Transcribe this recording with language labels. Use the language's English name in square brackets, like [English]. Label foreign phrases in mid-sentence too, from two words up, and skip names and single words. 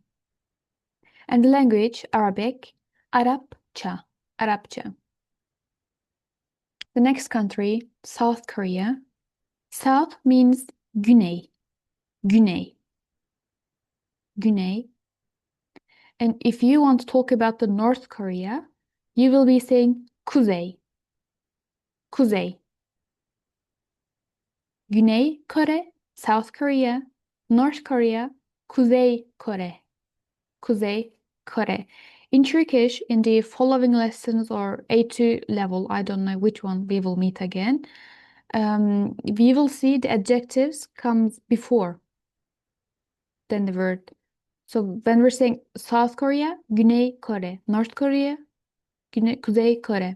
[English] And the language, Arabic, [Turkish] Arapça, Arapça. [English] The next country, South Korea. South means [Turkish] güney, güney, güney. [English] And if you want to talk about the North Korea, you will be saying [Turkish] kuzey, kuzey. Güney Kore, South Korea, North Korea, Kuzey Kore, Kuzey Kore. [English] In Turkish, in the following lessons or A2 level, I don't know which one we will meet again, we will see the adjectives comes before than the word. So when we're saying South Korea, [Turkish] Güney Kore, North Korea, Kuzey Kore.